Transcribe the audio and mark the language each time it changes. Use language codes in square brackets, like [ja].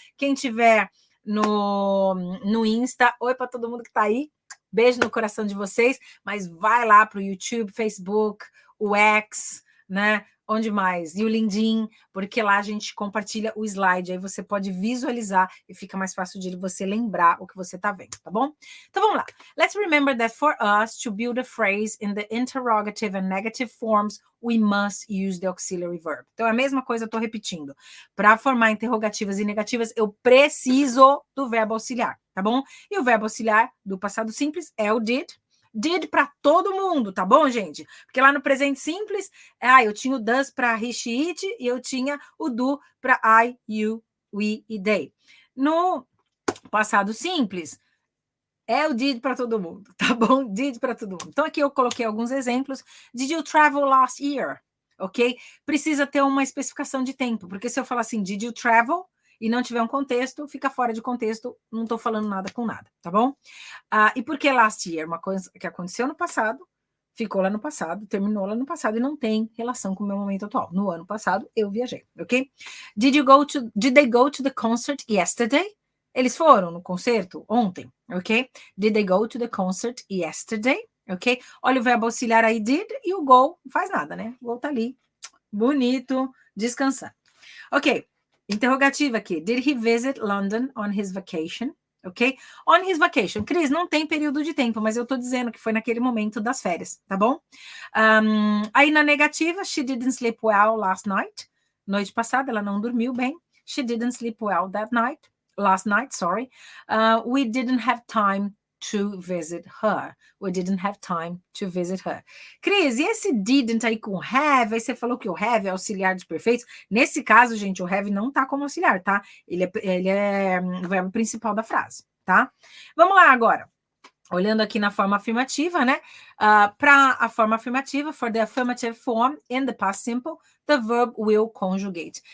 [pt] Quem tiver no Insta, oi para todo mundo que está aí. Beijo no coração de vocês, mas vai lá para o YouTube, Facebook, o X, né? Onde mais? E o LinkedIn, porque lá a gente compartilha o slide, aí você pode visualizar e fica mais fácil de você lembrar o que você está vendo, tá bom? Então vamos lá. [en] Let's remember that for us to build a phrase in the interrogative and negative forms, we must use the auxiliary verb. [pt] Então é a mesma coisa, eu estou repetindo. Para formar interrogativas e negativas, eu preciso do verbo auxiliar, tá bom? E o verbo auxiliar do passado simples é o did. Did para todo mundo, tá bom, gente? Porque lá no presente simples, eu tinha o does para he, she, it, e eu tinha o do para I, you, we e they. No passado simples, é o did para todo mundo, tá bom? Did para todo mundo. Então aqui eu coloquei alguns exemplos. [en] Did you travel last year? Ok? [pt] Precisa ter uma especificação de tempo, porque se eu falar assim, [en] did you travel? [pt] E não tiver um contexto, fica fora de contexto, não estou falando nada com nada, tá bom? E por que last year? Uma coisa que aconteceu no passado, ficou lá no passado, terminou lá no passado e não tem relação com o meu momento atual. No ano passado, eu viajei, ok? [en] Did they go to the concert yesterday? [pt] Eles foram no concerto ontem, ok? [en] Did they go to the concert yesterday? Ok? [pt] Olha o verbo auxiliar aí, did, e o go não faz nada, né? O go tá ali, bonito, descansando. Ok, interrogativa aqui. [en] Did he visit London on his vacation? Ok? On his vacation. [pt] Cris, não tem período de tempo, mas eu tô dizendo que foi naquele momento das férias, tá bom? Aí na negativa, [en] she didn't sleep well last night. [pt] Noite passada, ela não dormiu bem. [en] She didn't sleep well last night, sorry. We didn't have time to visit her. We didn't have time to visit her. [pt] Cris, e esse didn't aí com have? Aí você falou que o have é auxiliar de perfeitos. Nesse caso, gente, o have não tá como auxiliar, tá? Ele é o verbo principal da frase, tá? Vamos lá agora. Olhando aqui na forma afirmativa, [en] né? Para a forma afirmativa, for the affirmative form in the past simple, the verb will conjugate.